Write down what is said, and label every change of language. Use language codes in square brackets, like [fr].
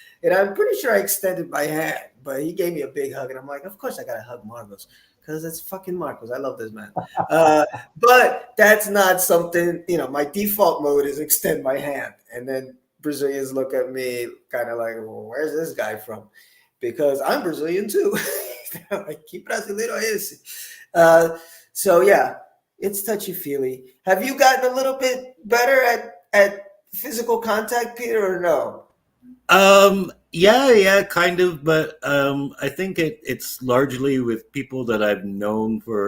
[en] And I'm pretty sure I extended my hand, but he gave me a big hug. And I'm like, of course I got to hug Marcos because it's fucking Marcos. I love this man. Uh, but that's not something, my default mode is extend my hand. And then Brazilians look at me kind of like, well, where's this guy from? Because I'm Brazilian too. Like, [pt] que brasileiro é esse? [en] So, yeah, it's touchy feely. Have you gotten a little bit better at physical contact, Peter, or no? Yeah, yeah, kind of, but I think it's largely with people that I've known